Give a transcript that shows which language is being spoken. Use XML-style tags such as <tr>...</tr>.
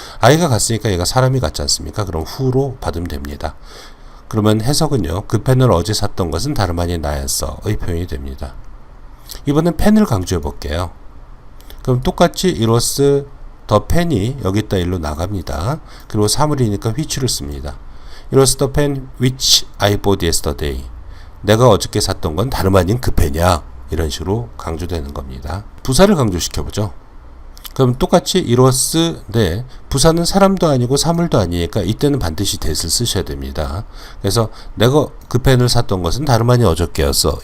<ko>아이가 갔으니까 얘가 사람이 갔지 않습니까? 그럼 who로 받으면 됩니다. 그러면 해석은요. 그 펜을 어제 샀던 것은 다름 아닌 나였어의 표현이 됩니다. 이번엔 펜을 강조해 볼게요. 그럼 똑같이</ko> <en>it was the pen</en> <ko>이 여기다 일로 나갑니다. 그리고 사물이니까 which를 씁니다.</ko> <en>It was the pen which I bought yesterday.</en> <ko>내가 어저께 샀던 건 다름 아닌 그 펜이야. 이런 식으로 강조되는 겁니다. 부사를 강조시켜보죠. 그럼 똑같이 it was 네, 부사는 사람도 아니고 사물도 아니니까 이때는 반드시 that을 쓰셔야 됩니다. 그래서 내가 그 펜을 샀던 것은 다름 아닌 어저께였어.</ko>